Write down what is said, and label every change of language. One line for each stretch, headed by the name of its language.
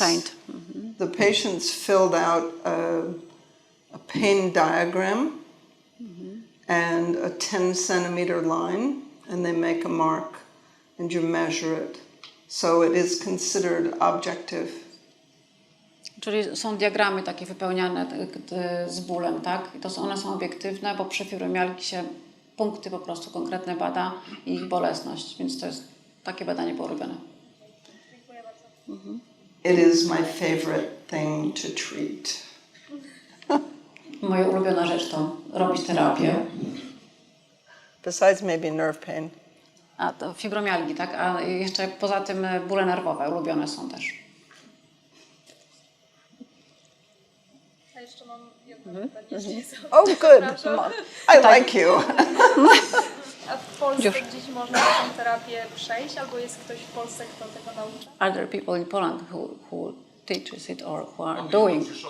English: pain? the patients filled out a pain diagram and a 10-centimeter line, and they make a mark, and you measure it. So it is considered objective.
Polish: Czyli są diagramy takie wypełniane z bólem, tak? I one są obiektywne, bo przy fibromialgii się punkty po prostu konkretne bada i ich bolesność, więc to jest takie badanie było robione. Dziękuję bardzo.
English: It is my favorite thing to treat.
Polish: Moja ulubiona rzecz to robić terapię.
English: Besides maybe nerve pain.
Polish: A to fibromialgii, tak? A jeszcze poza tym bóle nerwowe ulubione są też. A jeszcze mam jedno pytanie.
English: Oh, good. I like you.
Polish: A w Polsce gdzieś można taką terapię przejść, albo jest ktoś w Polsce, kto tego naucza?
English: Are there people in Poland who teaches it or who are doing?